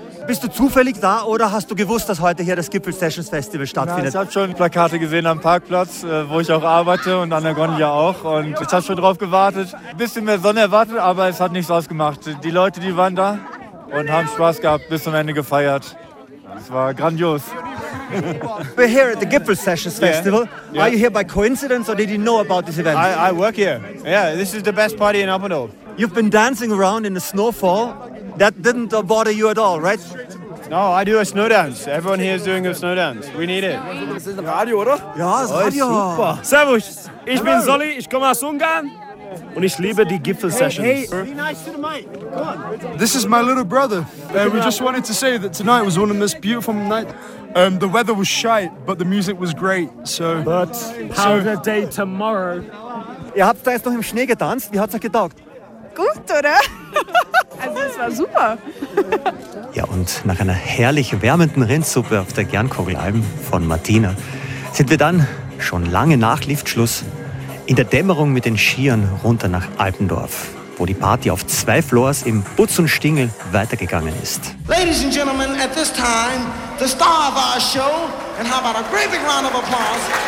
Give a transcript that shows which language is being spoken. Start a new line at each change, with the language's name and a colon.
German: Bist du zufällig da oder hast du gewusst, dass heute hier das Gipfel Sessions Festival stattfindet? Ja, ich habe schon Plakate gesehen am Parkplatz, wo ich auch arbeite und an der Gondia auch. Und ich habe schon drauf gewartet, ein bisschen mehr Sonne erwartet, aber es hat nichts ausgemacht. Die Leute, die waren da. und haben Spaß gehabt, bis zum Ende gefeiert. Es war grandios.
English: We're here at the Gipfel Sessions Festival. Yeah. Yeah. Are you here by coincidence or did you know about this event? I work here. Yeah, this is the best party in Apeldoorn. You've been dancing around in the snowfall. That didn't bother you at all, right? No, I do a snow dance. Everyone here is doing a snow dance. We need it.
German: Das ist ein Radio, oder? Ja, das ist Radio. Oh, super. Servus, ich Hello. Bin Solly, ich komme aus Ungarn und ich liebe die Gipfel-Sessions.
English: Hey, be nice to the mic. Come on. This is my little brother. We just wanted to say that tonight was one of the most beautiful nights. The weather was shite, but the music was great, so... But how the day tomorrow?
German: Ihr habt da jetzt noch im Schnee getanzt. Wie hat's euch getaugt? Gut, oder? Also, es war super. Ja, und nach einer herrlich wärmenden Rindsuppe auf der Gernkogelalm von Martina sind wir dann, schon lange nach Liftschluss, in der Dämmerung mit den Skiern runter nach Alpendorf, wo die Party auf zwei Floors im Butz und Stingel weitergegangen ist.
English: Ladies and gentlemen, at this time, the star of our show, and how about a great big round of applause?